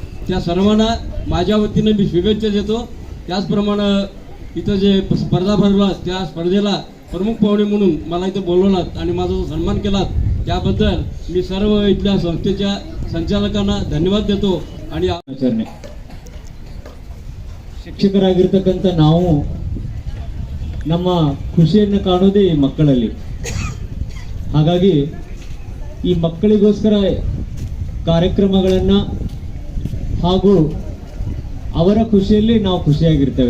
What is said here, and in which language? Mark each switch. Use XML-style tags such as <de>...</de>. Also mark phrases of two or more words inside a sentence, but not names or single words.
<mr>त्या सर्वांना माझ्या वतीनं मी शुभेच्छा देतो. त्याचप्रमाणे इथं जे स्पर्धा भरला त्या स्पर्धेला प्रमुख पाहुणे म्हणून मला इथं बोलवलात आणि माझा सन्मान केलात, त्याबद्दल मी सर्व इथल्या संस्थेच्या संचालकांना धन्यवाद देतो. आणि</mr> <kn>ಶಿಕ್ಷಕರಾಗಿರ್ತಕ್ಕಂಥ ನಾವು ನಮ್ಮ ಖುಷಿಯನ್ನು ಕಾಣೋದೇ ಈ ಮಕ್ಕಳಲ್ಲಿ. ಹಾಗಾಗಿ ಈ ಮಕ್ಕಳಿಗೋಸ್ಕರ ಕಾರ್ಯಕ್ರಮಗಳನ್ನು ಹಾಗೂ ಅವರ ಖುಷಿಯಲ್ಲಿ ನಾವು ಖುಷಿಯಾಗಿರ್ತೇವೆ.</kn>